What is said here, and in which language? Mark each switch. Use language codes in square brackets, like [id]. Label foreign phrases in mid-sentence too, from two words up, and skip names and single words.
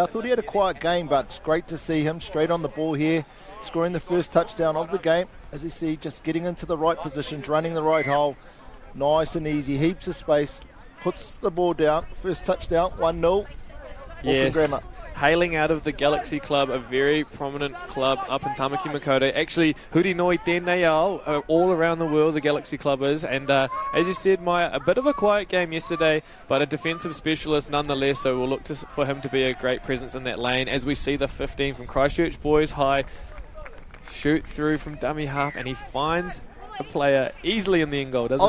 [en] I thought he had a quiet game, but it's great to see him straight on the ball here, scoring the first touchdown of the game. As you see, just getting into the right positions, running the right hole, nice and easy, heaps of space, puts the ball down, first touchdown, 1-0. Yes, Grammar. hailing out of the Galaxy Club, a very prominent club up in Tamaki Makaurau. [mi] Actually, huri noi tēnei ao, [en] all around the world the Galaxy Club is, and as you said, Maya, a bit of a quiet game yesterday, but a defensive specialist nonetheless, so we'll look for him to be a great presence in that lane as we see the 15 from Christchurch boys high shoot through from dummy half, and he finds a player easily in the end goal, doesn't he,